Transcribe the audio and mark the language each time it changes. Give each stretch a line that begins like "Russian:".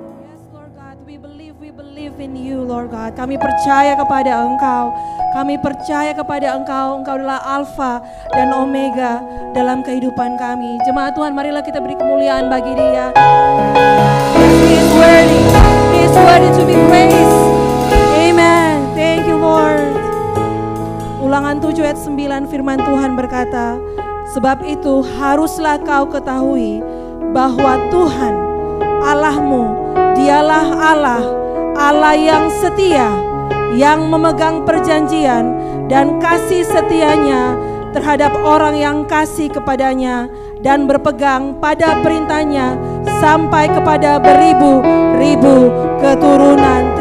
English: Yes, Lord God, we believe in you, Lord God.
Indonesian: Kami percaya kepada Engkau. Kami percaya kepada Engkau. Engkau adalah Alfa dan Omega dalam kehidupan kami. Jemaat Tuhan, marilah kita beri kemuliaan bagi Dia.
English: He is worthy. He is worthy to be praised. Amen. Thank you, Lord.
Indonesian: Ulangan 7 ayat 9 firman Tuhan berkata, sebab itu haruslah kau ketahui bahwa Tuhan Allahmu, Dialah Allah, Allah yang setia, yang memegang perjanjian dan kasih setianya terhadap orang yang kasih kepadanya dan berpegang pada perintahnya sampai kepada beribu-ribu keturunan.